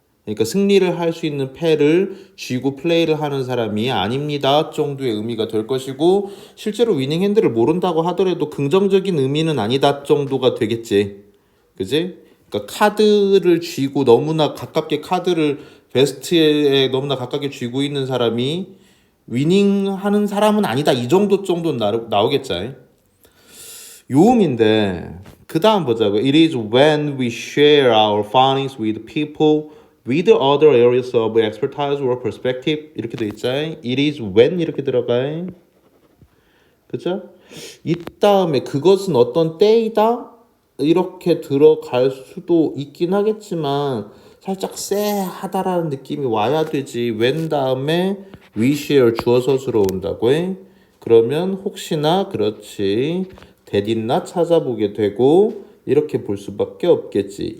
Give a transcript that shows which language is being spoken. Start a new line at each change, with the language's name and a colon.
Korean: 그러니까 승리를 할 수 있는 패를 쥐고 플레이를 하는 사람이 아닙니다 정도의 의미가 될 것이고 실제로 위닝 핸드를 모른다고 하더라도 긍정적인 의미는 아니다 정도가 되겠지. 그지? 그러니까 카드를 쥐고 너무나 가깝게 카드를 베스트에 너무나 가깝게 쥐고 있는 사람이 위닝하는 사람은 아니다 이 정도는 나오겠지. 요음인데 그 다음 보자고.
English: It is when we share our findings with people with other areas of expertise or perspective 이렇게 돼 있죠. It is when 이렇게 들어가.
Korean: 그죠? 이 다음에 그것은 어떤 때이다 이렇게 들어갈 수도 있긴 하겠지만 살짝 쎄하다라는 느낌이 와야 되지. when 다음에 we share 주어 서술어 온다고 해. 그러면 혹시나 그렇지 대딨나 찾아보게 되고 이렇게 볼 수밖에 없겠지.